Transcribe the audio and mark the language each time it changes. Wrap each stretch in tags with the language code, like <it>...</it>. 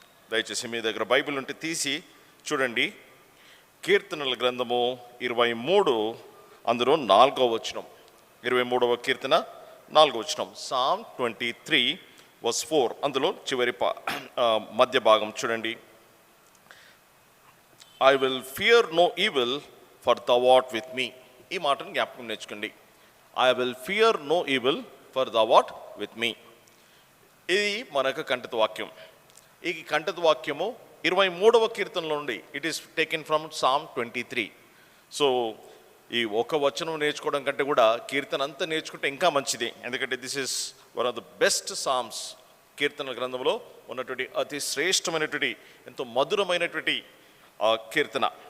<te>దయచేసి మీ దగ్గర బైబిల్ ఉంటే తీసి చూడండి. కీర్తనల గ్రంథము 23, అందులో 4వ వచనం. 23వ కీర్తన 4వ వచనం.</te> <en>Psalm 23 verse 4,</en> <te>అందులో చివరి మధ్య భాగం చూడండి.</te> <en>I will fear no evil, for thou art with me.</en> <te>ఈ మాటను జ్ఞాపకం నేర్చుకోండి.</te> <en>I will fear no evil, for thou art with me.</en> <te>ఇది మనకు కంఠత వాక్యం. ఈ కంఠత వాక్యము 23వ కీర్తనలో నుండి</te> <en>It is taken from Psalm 23.</en> <te>So ఈ ఒక వచనం నేర్చుకోవడం కంటే కూడా కీర్తన అంతా నేర్చుకుంటే ఇంకా మంచిది. ఎందుకంటే</te> <en>This is one of the best psalms.</en> <te>కీర్తన గ్రంథంలో ఉన్నటువంటి అతి శ్రేష్టమైనటువంటి, ఎంతో మధురమైనటువంటి కీర్తన.</te>